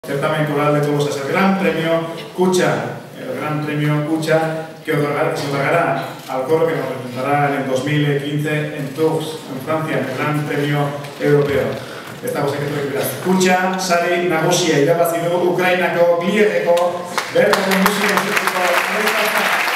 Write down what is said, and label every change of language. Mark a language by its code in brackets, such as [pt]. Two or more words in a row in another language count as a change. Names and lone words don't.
[es] Certamen Coral de Tolosa es el Gran Premio Cucha, que se otorgará al coro que nos representará en el 2015 en Tours, en Francia, en el Gran Premio Europeo. Estamos aquí en Cucha, [eu] sari nagusia irabazi dugu Ukrainako Gliedeko bertako musika institutuko